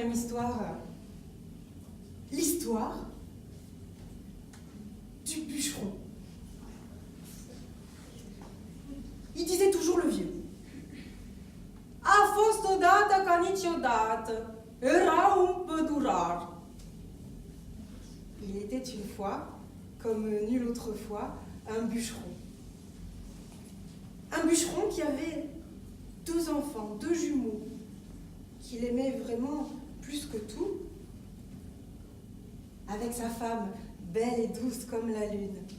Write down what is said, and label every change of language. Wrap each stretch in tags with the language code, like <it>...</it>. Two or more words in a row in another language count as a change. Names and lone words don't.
<fr>histoire. L'histoire du bûcheron. Il disait toujours le vieux.</fr> <ro>A fost odată ca niciodată, era un pădurar.</ro> <fr>Il était une fois, comme nul autre fois, un bûcheron. Un bûcheron qui avait 2 enfants, 2 jumeaux, qu'il aimait vraiment plus que tout, avec sa femme, belle et douce comme la lune.</fr>